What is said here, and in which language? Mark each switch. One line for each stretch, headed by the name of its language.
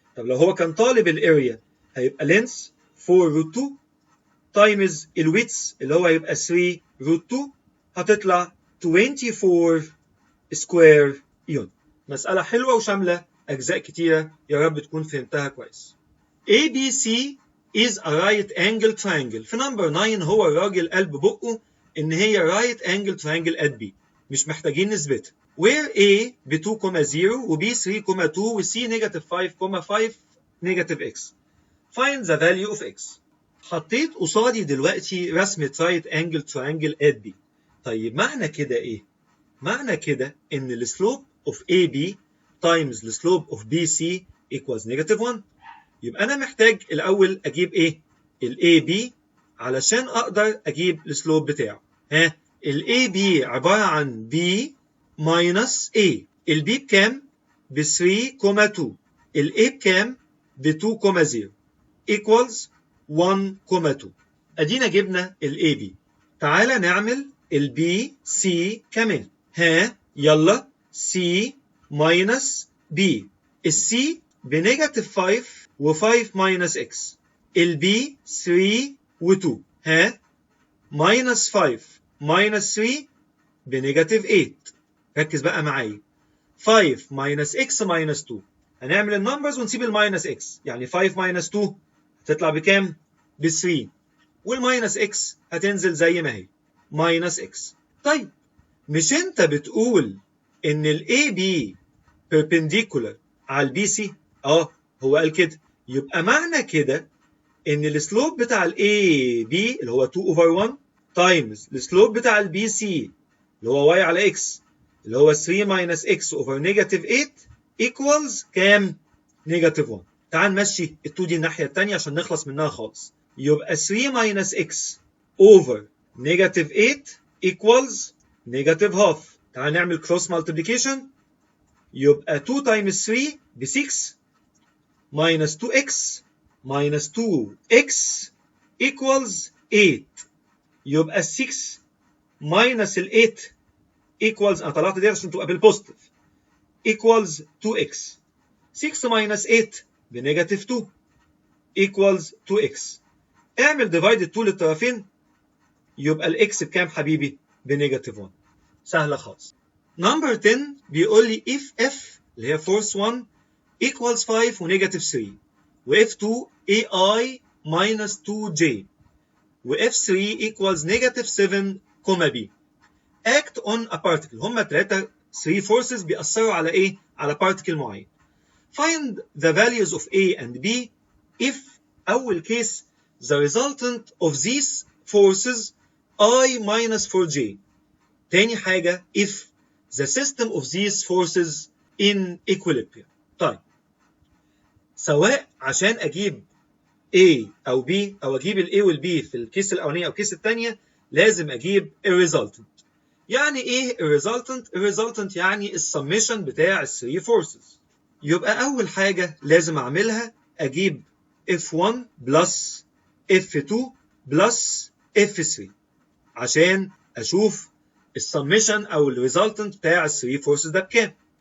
Arabic: طب لو هو كان طالب الاريا هيبقى لينس 4 روت 2 تايمز الويتس اللي هو هيبقى 3 روت 2. هتطلع 24 سكوير يونت. مسألة حلوة وشاملة أجزاء كتيرة، يا رب تكون فهمتها كويس.
English: ABC is a right angle triangle.
Arabic: في نمبر 9 هو الراجل قال ببقه إن هي
English: right angle triangle at B.
Arabic: مش محتاجين نثبتها.
English: where A ب 2,0 و B 3,2 و C negative 5,5 negative X. Find the value of X.
Arabic: حطيت قصادي دلوقتي رسمة
English: right angle triangle at B.
Arabic: طيب معنى كده إيه؟ معنى كده إن ال
English: slope of AB times the slope of BC equals negative 1.
Arabic: يبقى أنا محتاج الأول أجيب إيه؟ ال AB علشان أقدر أجيب السلوب بتاعه. ال AB عبارة عن B minus A. ال B بكام؟ ب 3,2. ال A بكام؟ ب 2,0 equals 1,2. أدينا جبنا ال AB. تعالى نعمل ال B C كمان. يلا C minus B. ال C بنيجاتيف 5 و5 minus X. ال B 3 و2.
English: minus 5 minus 3 بنيجاتيف 8.
Arabic: ركز بقى معايا. 5 minus X minus 2. هنعمل النمبرز ونسيب الماينس X. يعني 5 minus 2 هتطلع بكام؟ ب 3. والماينس X هتنزل زي ما هي.
English: minus X.
Arabic: طيب مش انت بتقول ان ال AB perpendicular على البي سي؟ هو قال كده. يبقى معنى كده ان السلوب بتاع الاي بي اللي هو 2 over 1 تايمز السلوب بتاع البي سي اللي هو y على x اللي هو
English: 3 minus x over negative 8 equals
Arabic: كام؟ negative 1. تعال نمشي ال 2 دي الناحية التانية عشان نخلص منها خالص. يبقى
English: 3 minus x over negative 8 equals negative half.
Arabic: تعال نعمل cross multiplication.
English: يبقى 2 times 3 ب 6 minus 2x minus 2x equals 8.
Arabic: يبقى 6 minus ال 8 equals أنا طلعت دي عشان تبقى بالبوزيتيف equals 2x.
English: 6 minus 8 بنيجاتيف 2 equals 2x.
Arabic: اعمل divide 2 للطرفين يبقى الاكس بكام حبيبي؟ بنيجاتيف 1. سهلة خالص.
English: Number 10 بيقول لي if f اللي هي force 1 equals 5 و negative 3 و f2 ai minus 2j و f3 equals negative 7, b. act on a particle.
Arabic: هما 3 forces بيأثروا على ايه؟ على particle معين.
English: find the values of a and b if أول case the resultant of these forces I minus 4j. تاني حاجة if the system of these forces in equilibrium.
Arabic: طيب سواء عشان أجيب A أو B أو أجيب ال A وال B في الكيس الأولانية أو الكيس الثانية لازم أجيب ال resultant. يعني إيه ال resultant؟ ال resultant يعني السميشن بتاع ال 3 forces. يبقى أول حاجة لازم أعملها أجيب F1 plus F2 plus F3 عشان أشوف السميشن أو ال resultant بتاع ال 3 forces ده بكام.